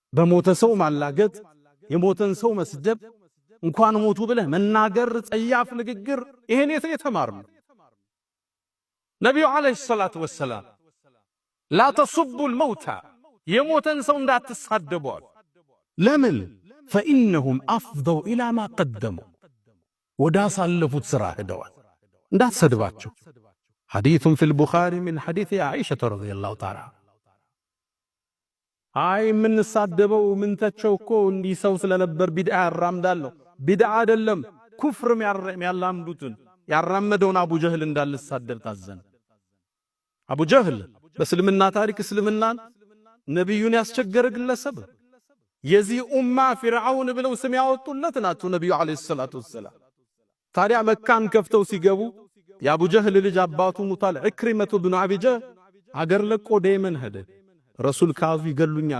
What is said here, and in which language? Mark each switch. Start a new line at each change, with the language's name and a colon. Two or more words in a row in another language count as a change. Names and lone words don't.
Amharic: በሞተ ሰው ማላገጥ የሞተን ሰው መስደብ እንኳን ሞቱ ብለህ መናገር ጸያፍ ንግግር ይሄን የተማርነው ነብዩ
Arabic: عليه الصلاة والسلام لا تسبوا الموتى
Amharic: የሞተን ሰው እንዳትሳደቡ ለምን
Arabic: فإنهم أفضوا إلى ما قدموا
Amharic: ወዳሳለፉት ስራ ሄደዋል እንዳትሰድባቸው
Arabic: حديث في البخاري من حديث عائشة رضي الله تعالى
Amharic: አይ ምን ሳደበው ምን ተቸውኮ እንዲ ሰው ስለነበር ቢድዓ ያራምዳለሁ ቢድዓ አይደለም ኩፍርም ያላምዱትን ያራመደውን አቡ ጀህል እንዳልሳደብ ታዘን አቡ ጀህል በእስልምና ታሪክ እስልምናን ነብዩን ያስቸገረ ግለሰብ የዚህ ኡማ ፊርዓውን ብለው ስም ያወጡለት ናቸው ነብዩ
Arabic: عليه الصلاة والسلام
Amharic: ታዲያ መካን ከፍተው ሲገቡ የአቡ ጀህል ልጅ አባቱ ሙታል ኢክሪመቱ ብኑ አቢ ጀህል አገር ለቆ ደየመን ሄደ ረሱል ካዙ ይገሉኛል